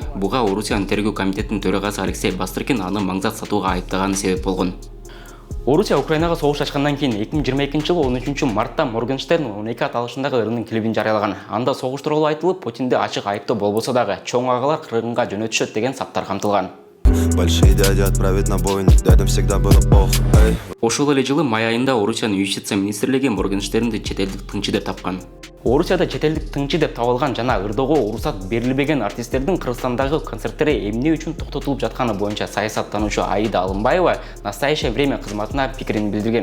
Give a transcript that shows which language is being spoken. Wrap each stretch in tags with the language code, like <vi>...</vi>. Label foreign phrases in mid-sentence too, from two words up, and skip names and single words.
<ky>Буга Орусиянын тергөө комитетинин төрагасы Алексей Бастрыкин аны маңзат сатууга айыптаганы себеп болгон. Орусия Украинага согуш ачкандан кийин 2022-жылы 13-мартта Моргенштерн 12 аталышындагы ырынын клибин жарыялаган. Анда согуш тууралуу айтылып, Путинди ачык айыптоо болбосо дагы чоң агалар кыргынга жөнөтүшөт деген саптар камтылган.</ky> <ru>большие дяди отправить на бойню. Дядям всегда было похуй, эй.</ru> <ky>Ошол эле жылы май айында Орусиянын юстиция министрлиги Моргенштернди четелдик тыңчы деп тапкан. Орусияда четелдик тыңчы деп табылган жана ырдоого уруксат берилбеген артисттердин Кыргызстандагы концерттери эмне үчүн токтотулуп жатканы боюнча саясаттануучу Аида Алымбаева «Настоящее время» кызматына пикирин билдирген.</ky>